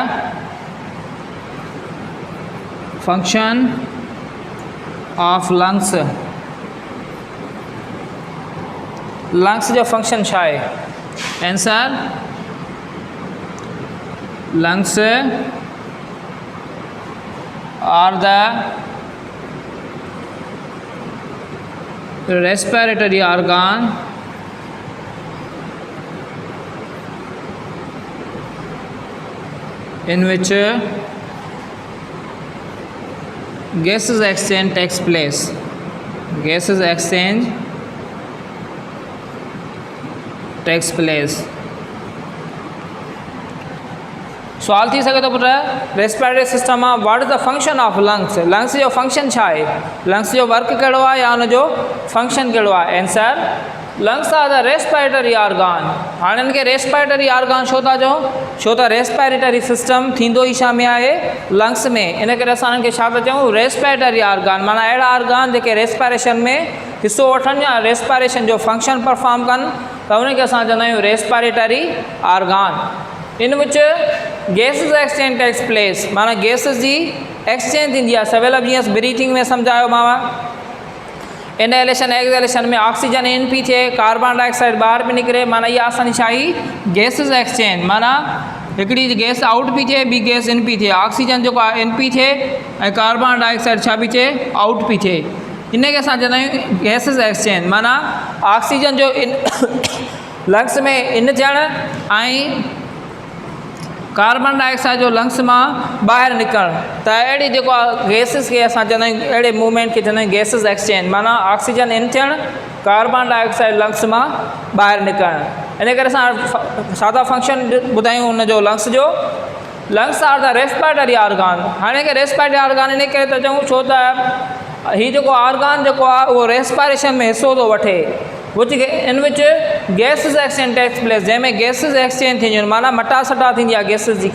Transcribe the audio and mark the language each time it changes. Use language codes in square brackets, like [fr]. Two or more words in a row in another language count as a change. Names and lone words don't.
[en] function of lungs? [sd] लंग्स जो फंक्शन छा आहे? [en] answer, lungs are the respiratory organ in which gases exchange takes place। gases exchange takes place। [sd] सवाल थी सघे थो पुट, [en] respiratory system [sd] आहे, [en] what is the function of lungs? [sd] लंग्स जो फंक्शन छा आहे? लंग्स जो वर्क कहिड़ो आहे या उनजो फंक्शन कहिड़ो आहे? [en] answer, lungs are the respiratory organ. [sd] हाणे हिन खे [en] respiratory organ [sd] छो था चऊं? छो त [en] respiratory system [sd] थींदो ई छा में आहे? लंग्स में। इन करे असां हिननि खे छा था चऊं? [en] respiratory organ. [sd] माना अहिड़ा ऑर्गन जेके रेस्पिरेशन में हिसो वठनि या रेस्पिरेशन जो फंक्शन परफॉर्म कनि त उनखे असां चवंदा आहियूं [en] respiratory organ. in which gases exchange takes place, [sd] माना गैसिस जी एक्सचेंज थींदी आहे। सवेल जीअं ब्रीथिंग में सम्झायोमांव, [en] inhalation exhalation [sd] में ऑक्सीजन इन पी थिए, [en] carbon dioxide [sd] ॿाहिरि बि निकिरे, माना इहा असांजी छा ई? [en] gases exchange. [sd] माना हिकिड़ी गैस आउट पी थिए, ॿी गैस इन पी थिए, ऑक्सीजन जेको आहे इन पी थिए ऐं [en] carbon dioxide [sd] छा पई थिए? आउट पी थिए। इन खे असां चवंदा आहियूं [en] gases exchange. [sd] माना ऑक्सीजन जो इन लंग्स में इन थियणु ऐं [en] carbon dioxide [sd] जो लंग्स मां ॿाहिरि निकिरणु। त अहिड़ी जेको आहे गैसिस खे असां चवंदा आहियूं, अहिड़े मूवमेंट खे चवंदा आहियूं [en] gases exchange. [sd] माना ऑक्सीजन इन थियणु, [en] carbon dioxide [sd] लंग्स मां ॿाहिरि निकिरणु। इन करे असां सादा फंक्शन ॿुधायूं हुनजो लंग्स जो। [en] lungs are the respiratory organ. [sd] हाणे के [en] respiratory organ [sd] इन करे था चऊं छो त हीउ जेको ऑर्गन जेको आहे उहो रेस्पिरेशन में हिसो थो वठे, [en] in which gases exchange takes place, [sd] जंहिंमें [en] gases exchange [sd] थींदियूं आहिनि। माना मटा सटा थींदी आहे गैसिस जी।